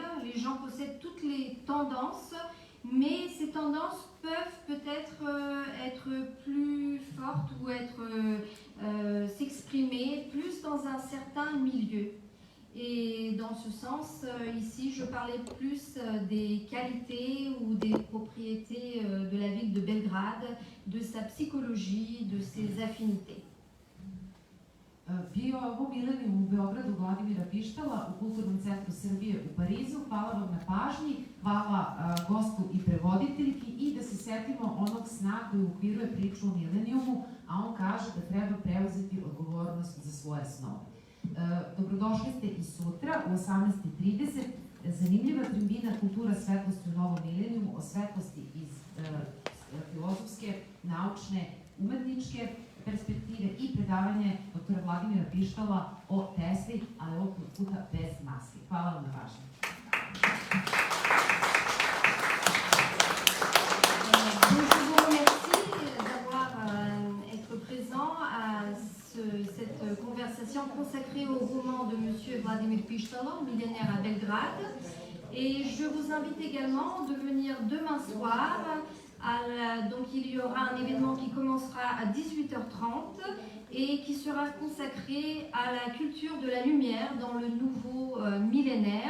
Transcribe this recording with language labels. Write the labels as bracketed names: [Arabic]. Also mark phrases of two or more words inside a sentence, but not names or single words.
[French] Les gens possèdent toutes les tendances, mais ces tendances peuvent peut-être être plus fortes ou s'exprimer plus dans un certain milieu. Et dans ce sens, ici, je parlais plus des qualités ou des propriétés de la ville de Belgrade, de sa psychologie, de ses affinités. [Serbian] Bio je ovo milenijum u Beogradu Vladimira Pištala u Kulturnom centru Srbije u Parizu. Hvala vam na pažnji, hvala gostu i prevoditeljki i da se setimo onog sna koji ukviruje priču o milenijumu, a on kaže da treba preuzeti odgovornost za svoje snove. Dobrodošli ste i sutra u 18:30. Zanimljiva tribina Kultura svetlosti u novom milenijumu o svetlosti iz filozofske, naučne, umetničke perspektive i predavanje doktora Vladimira Pištala o Tesli, ali ovog puta bez maske. Hvala vam na pažnji. [French] Je vous remercie d'avoir été présent à cette conversation consacrée au roman de M. Vladimir Pištalo, Millénaire à Belgrade. Et je vous invite également de venir demain soir. Donc il y aura un événement qui commencera à 18h30 et qui sera consacré à la culture de la lumière dans le nouveau millénaire.